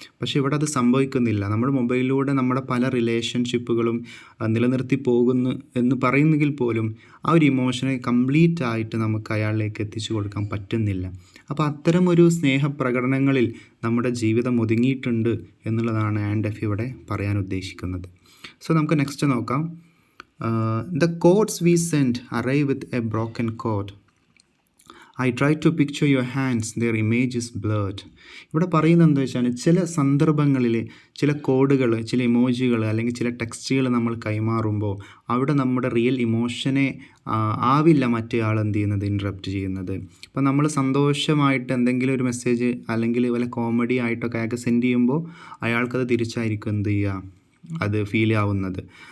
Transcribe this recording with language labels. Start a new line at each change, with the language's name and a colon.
Malayalam: പക്ഷേ ഇവിടെ അത് സംഭവിക്കുന്നില്ല. നമ്മുടെ മൊബൈലിലൂടെ നമ്മുടെ പല റിലേഷൻഷിപ്പുകളും നിലനിർത്തി പോകുന്നു എന്ന് പറയുന്നെങ്കിൽ പോലും ആ ഒരു ഇമോഷനെ കംപ്ലീറ്റ് ആയിട്ട് നമുക്ക് അയാളിലേക്ക് എത്തിച്ചു കൊടുക്കാൻ പറ്റുന്നില്ല. അപ്പോൾ അത്തരം ഒരു സ്നേഹപ്രകടനങ്ങളിൽ നമ്മുടെ ജീവിതം ഒതുങ്ങിയിട്ടുണ്ട് എന്നുള്ളതാണ് ആൻ ഡെഫി ഇവിടെ പറയാൻ ഉദ്ദേശിക്കുന്നത്. സോ നമുക്ക് നെക്സ്റ്റ് നോക്കാം.
English: The chords we send arrive with a broken chord. I try to picture your hands, their image is blurred.
Malayalam: ഇവിടെ പറയുന്നത് എന്താ വെച്ചാൽ ചില സന്ദർഭങ്ങളിൽ ചില കോഡുകൾ, ചില ഇമോജികൾ അല്ലെങ്കിൽ ചില ടെക്സ്റ്റുകൾ നമ്മൾ കൈമാറുമ്പോൾ അവിടെ നമ്മുടെ റിയൽ ഇമോഷനെ ആവില്ല മറ്റേ ആൾ എന്ത് ചെയ്യുന്നത് ഇൻറ്ററപ്റ്റ് ചെയ്യുന്നത്. ഇപ്പം നമ്മൾ സന്തോഷമായിട്ട് എന്തെങ്കിലും ഒരു മെസ്സേജ് അല്ലെങ്കിൽ വല്ല കോമഡി ആയിട്ടൊക്കെ അയാൾക്ക് സെൻഡ് ചെയ്യുമ്പോൾ അയാൾക്കത് തിരിച്ചായിരിക്കും എന്ത് ചെയ്യുക, അത് ഫീൽ ആവുന്നത്.